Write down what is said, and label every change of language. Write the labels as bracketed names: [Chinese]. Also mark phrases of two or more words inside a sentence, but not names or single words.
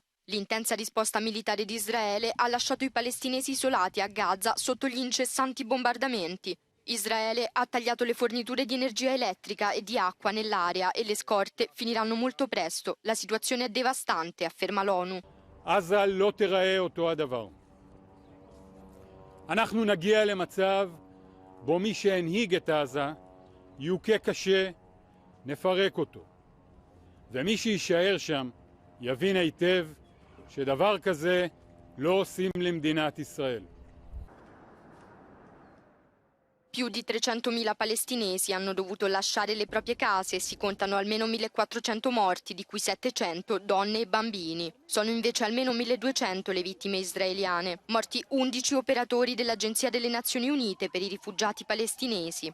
[Italian] L'intensa risposta militare di Israele ha lasciato i palestinesi isolati a Gaza sotto gli incessanti bombardamenti. Israele ha tagliato le forniture di energia elettrica e di acqua nell'area e le scorte finiranno molto presto. La situazione è devastante, afferma l'ONU. [Hebrew] עזה לא תיראה אותו הדבר. אנחנו נגיע למצב בו מי שהנהיג את עזה יוכה קשה, נפרק אותו. ומי שיישאר שם יבין היטב שדבר כזה לא עושים למדינת ישראל. [Italian] Più di 300.000 palestinesi hanno dovuto lasciare le proprie case e si contano almeno 1.400 morti, di cui 700 donne e bambini. Sono invece almeno 1.200 le vittime israeliane, morti 11 operatori dell'Agenzia delle Nazioni Unite per i rifugiati palestinesi.